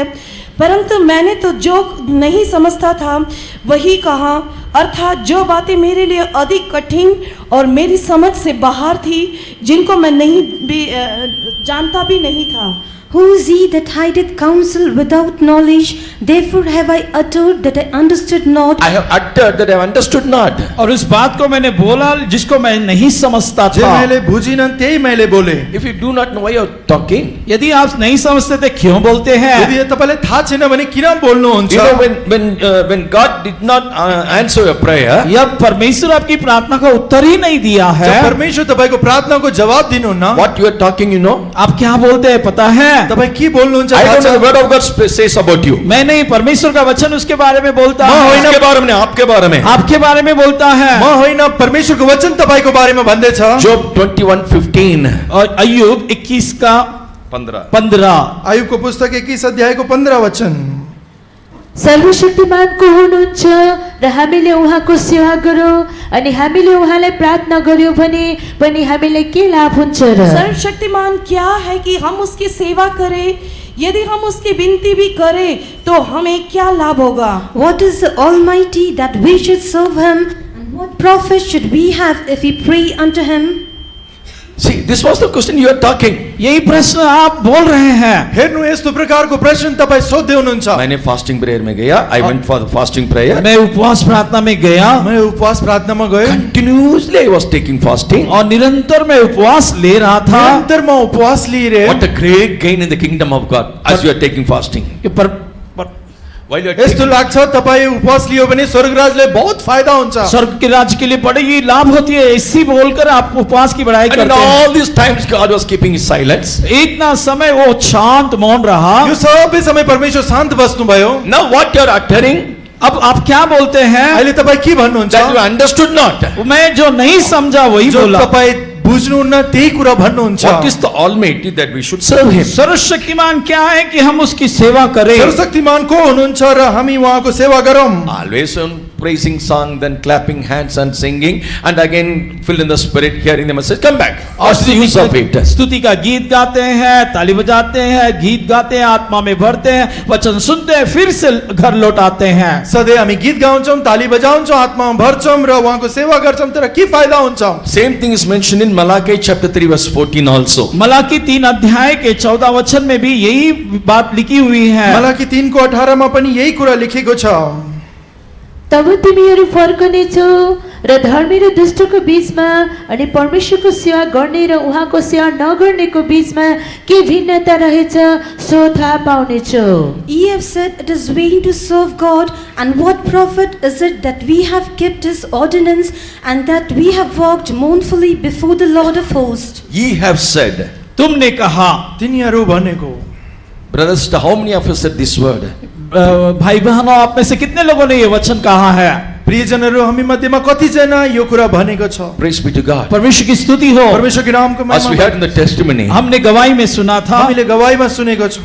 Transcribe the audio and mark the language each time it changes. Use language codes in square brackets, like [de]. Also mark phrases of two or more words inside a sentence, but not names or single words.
[hi] परंतु मैंने तो जो नहीं समझता था वही कहा, अर्थात जो बातें मेरे लिए अधिक कठिन और मेरी समझ से बाहर थी, जिनको मैं नहीं भी जानता भी नहीं था। [en] Who is he that hideth counsel without knowledge? Therefore have I uttered that I understood not. I have uttered that I understood not. [hi] और उस बात को मैंने बोला जिसको मैं नहीं समझता [ne] जे [hi] था। [ne] मैले बुझिन त्यही मैले बोले। [en] If you do not know why you are talking, [hi] यदि आप नहीं समझते थे क्यों बोलते हैं? [ne] यदि तपाईलाई थाहा छैन भने किन बोल्नुहुन्छ? [en] you know when God did not answer your prayer, [hi] जब परमेश्वर आपकी प्रार्थना का उत्तर ही नहीं दिया है, [ne] जब परमेश्वर तपाईको प्रार्थनाको जवाब दिनुहुन्न, [en] what you are talking, you know, [hi] आप क्या बोलते हैं पता है? [ne] तपाई के बोल्नुहुन्छ? [en] I don't know the word of God says about you. [hi] मैं नहीं, परमेश्वर का वचन उसके बारे में बोलता [ne] म [hi] है, [ne] होइन, [hi] उसके बारे में, आपके बारे में। आपके बारे में बोलता है। [ne] म होइन, परमेश्वरको वचन तपाईको बारेमा भन्दैछ। [en] Job 21:15. [hi] और अय्यूब 21 का 15। [ne] आयुबको पुस्तक 21 अध्यायको 15 वचन। सर्वशक्तिमान को हुनुहुन्छ र हामीले उहाँको सेवा गरौँ अनि हामीले उहाँलाई प्रार्थना गर्यौँ भने पनि हामीलाई के लाभ हुन्छ र? [hi] सर्वशक्तिमान क्या है कि हम उसकी सेवा करें? यदि हम उसकी विनती भी करें तो हमें क्या लाभ होगा? [en] What is the Almighty that we should serve him? And what profit should we have if we pray unto him? See, this was the question you are talking. [hi] यही प्रश्न आप बोल रहे हैं। [ne] हेर्नु, यस्तो प्रकारको प्रश्न तपाई सोध्दै हुनुहुन्छ। [hi] मैंने [en] fasting prayer [hi] में गया, [en] I went for the fasting prayer. [hi] मैं उपवास प्रार्थना में गया, [ne] मैं उपवास प्रार्थनामा गएँ। [en] Continuously I was taking fasting. [hi] और निरंतर मैं उपवास ले रहा था। [ne] निरन्तर म उपवास लिइरहेँ। [en] What a great gain in the kingdom of God as you are taking fasting. [ne] कि [en] While you are [ne] यस्तो [en] taking, [ne] लाग्छ तपाई उपवास लियो भने स्वर्गराजले बहुत फाइदा हुन्छ। [hi] स्वर्ग के राज्य के लिए बड़ी लाभ होती है, इसी बोलकर आप उपवास की बड़ाई [en] and in [hi] करते हैं। [en] all these times God was keeping his silence. [hi] इतना समय वो शांत मौन रहा। [ne] यो सबै समय परमेश्वर शान्त बस्नुभयो। [en] Now what you are uttering, [hi] अब आप क्या बोलते हैं? [ne] अहिले तपाई के भन्नुहुन्छ? [en] that you understood not. [hi] मैं जो नहीं समझा वही जो बोला। [ne] तपाई बुझ्नुहुन्न त्यही कुरा भन्नुहुन्छ। [en] What is the Almighty that we should serve him? [hi] सर्वशक्तिमान क्या है कि हम उसकी सेवा करें? [ne] सर्वशक्तिमान को हुनुहुन्छ र हामी उहाँको सेवा गरौँ। [en] Always on praising song, then clapping hands and singing, and again filled in the spirit, hearing the message, come back. What's the use of it? [hi] स्तुति का गीत गाते हैं, ताली बजाते हैं, गीत गाते हैं, आत्मा में भरते हैं, वचन सुनते हैं, फिर से घर लौट आते हैं। [ne] सधैँ हामी गीत गाउँछौँ, ताली बजाउँछौँ, आत्मामा भर्छौँ र उहाँको सेवा गर्छौँ, तर के फाइदा हुन्छ? [en] Same thing is mentioned in Malachi chapter 3 verse 14 also. [hi] मलाकी 3 अध्याय के 14 वचन में भी यही बात लिखी हुई है। [ne] मलाकी 3 को 18 मा पनि यही कुरा लेखेको छ। तब तिमीहरू फर्कनेछौ र धर्मी र दुष्टको बीचमा अनि परमेश्वरको सेवा गर्ने र उहाँको सेवा नगर्नेको बीचमा के भिन्नता रहेछ सो थाहा पाउनेछौ। [en] Ye have said, it is vain to serve God, and what profit is it that we have kept his ordinance, and that we have walked mournfully before the Lord of hosts? Ye have said. [hi] तुमने कहा। [ne] तिनीहरू भनेको। [en] Brothers, how many of us said this word? [hi] भाई बहनों, आप में से कितने लोगों ने ये वचन कहा है? [ne] प्रियजनहरू, हामी मध्येमा कतिजना यो कुरा भनेको छ? [en] Praise be to God. [hi] परमेश्वर की स्तुति हो। [ne] परमेश्वरको नामको [en] As we [ne] महिमा। [en] heard in the testimony, [hi] हमने गवाही में सुना था [ne] हामीले गवाहीमा सुनेको छौँ।